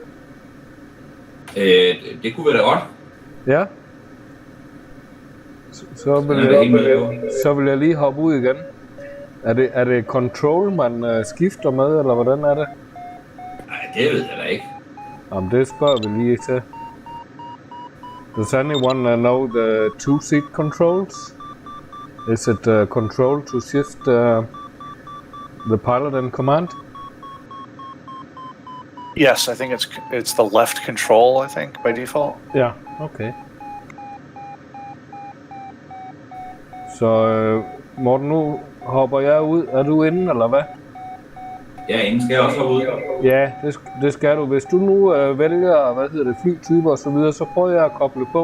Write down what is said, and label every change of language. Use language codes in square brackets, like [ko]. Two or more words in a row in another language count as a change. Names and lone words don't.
[da] Det kunne være da godt. Ja. Så vil jeg lige hoppe ud igen. Er det control, man skifter med, eller hvordan er det? Nej, det ved jeg da ikke. Jamen, det spørger vi lige til. [en] Does anyone know the two-seat controls? Is it control to shift the pilot and command? Yes, I think it's the left control, I think, by default. [da] Ja, okay. Så Morten, nu hopper jeg ud. Er du inde, eller hvad? Ja, inden skal jeg også hoppe ud. Ja, det skal du. Hvis du nu vælger, flytyper og så videre, så prøver jeg at koble på.